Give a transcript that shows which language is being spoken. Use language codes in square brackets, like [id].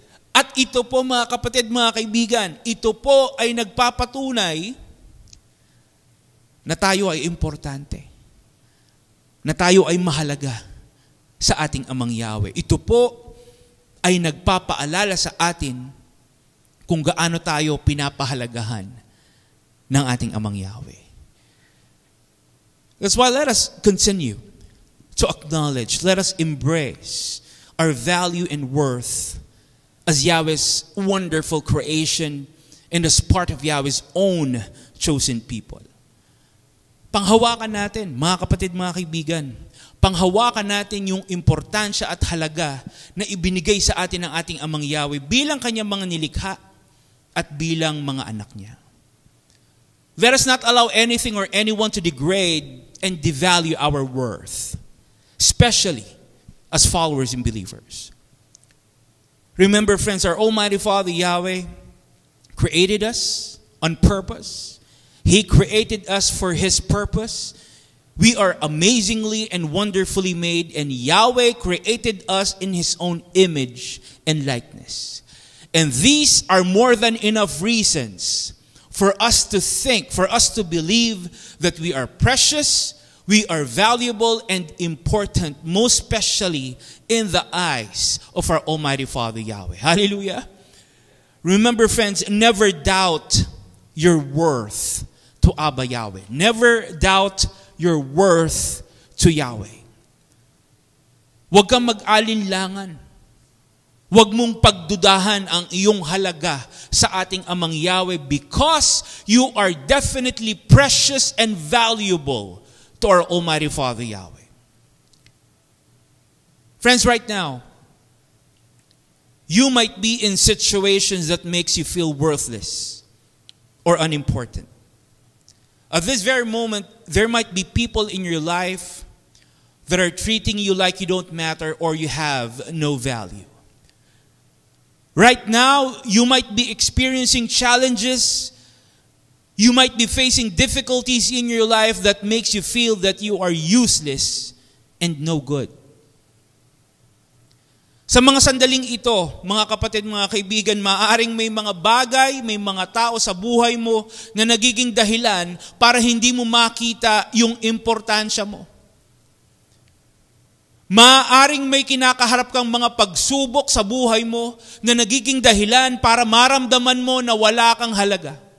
[tl] At ito po, mga kapatid, mga kaibigan, ito po ay nagpapatunay na tayo ay importante, na tayo ay mahalaga sa ating Amang Yahweh. Ito po ay nagpapaalala sa atin kung gaano tayo pinapahalagahan ng ating Amang Yahweh. [en] That's why let us continue to acknowledge, let us embrace our value and worth as Yahweh's wonderful creation and as part of Yahweh's own chosen people. [tl] Panghawakan natin, mga kapatid, mga kaibigan, panghawakan natin yung importansya at halaga na ibinigay sa atin ng ating Amang Yahweh bilang kanyang mga nilikha at bilang mga anak niya. [en] Let us not allow anything or anyone to degrade and devalue our worth, especially as followers and believers. Remember, friends, our Almighty Father Yahweh created us on purpose. He created us for His purpose. We are amazingly and wonderfully made, and Yahweh created us in His own image and likeness. And these are more than enough reasons for us to think, for us to believe that we are precious, we are valuable and important, most especially in the eyes of our Almighty Father Yahweh. Hallelujah. Remember, friends, never doubt your worth to Abba Yahweh. Never doubt your worth to Yahweh. [tl] Huwag kang mag-alinlangan. Huwag mong pagdudahan ang iyong halaga sa ating Amang Yahweh [en] because you are definitely precious and valuable to our Almighty Father Yahweh. Friends, right now, you might be in situations that makes you feel worthless or unimportant. At this very moment, there might be people in your life that are treating you like you don't matter or you have no value. Right now, you might be experiencing challenges. You might be facing difficulties in your life that makes you feel that you are useless and no good. [tl] Sa mga sandaling ito, mga kapatid, mga kaibigan, maaaring may mga bagay, may mga tao sa buhay mo na nagiging dahilan para hindi mo makita yung importansya mo. Maaaring may kinakaharap kang mga pagsubok sa buhay mo na nagiging dahilan para maramdaman mo na wala kang halaga.